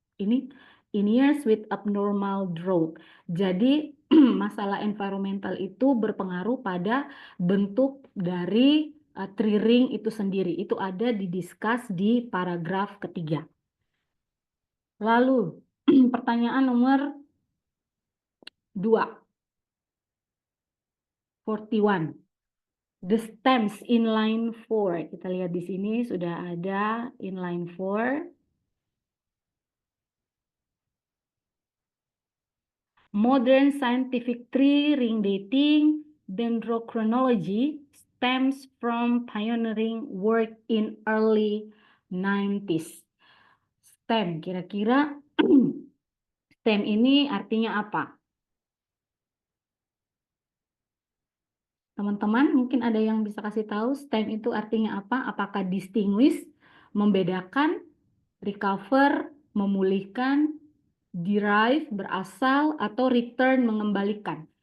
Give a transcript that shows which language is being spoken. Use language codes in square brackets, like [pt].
[id] Ini [en] in years with abnormal drought. [id] Jadi masalah environmental itu berpengaruh pada bentuk dari tree ring itu sendiri. Itu ada didiskus di paragraf ketiga. Lalu pertanyaan nomor 2. [en] 41. The stems in line 4. [id] Kita lihat di sini sudah ada [en] in line 4. Modern scientific tree ring dating dendrochronology stems from pioneering work in early 90s. [id] STEM, kira-kira STEM ini artinya apa? Teman-teman, mungkin ada yang bisa kasih tahu STEM itu artinya apa? Apakah distinguish, membedakan, recover, memulihkan, derive, berasal, atau return, mengembalikan?